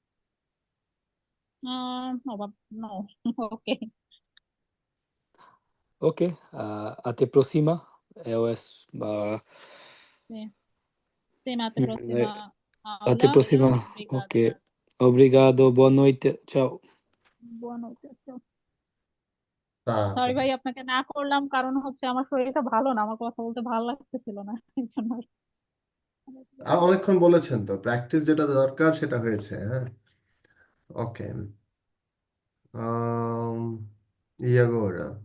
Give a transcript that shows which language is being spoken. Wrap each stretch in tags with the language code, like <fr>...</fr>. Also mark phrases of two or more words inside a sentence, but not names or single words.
<en>No, no. Okay.</en> <pt>Ok, até a próxima. Eu,</pt> <it>Sì. Sì, ma eh, prossima</it> <pt>até a aula e próxima. obrigada. Ok, obrigado, boa noite, tchau.</pt> <it>Buonanotte.</it> <bn>তা তো। সরি ভাই আপনাকে না করলাম কারণ হচ্ছে আমার শরীরটা ভালো না, আমার কথা বলতে ভালো লাগতেছিল না এই জন্য অনেকক্ষণ বলেছেন তো, প্র্যাকটিস যেটা দরকার সেটা হয়েছে, হ্যাঁ। ওকে।</bn> <pt>E agora?</pt>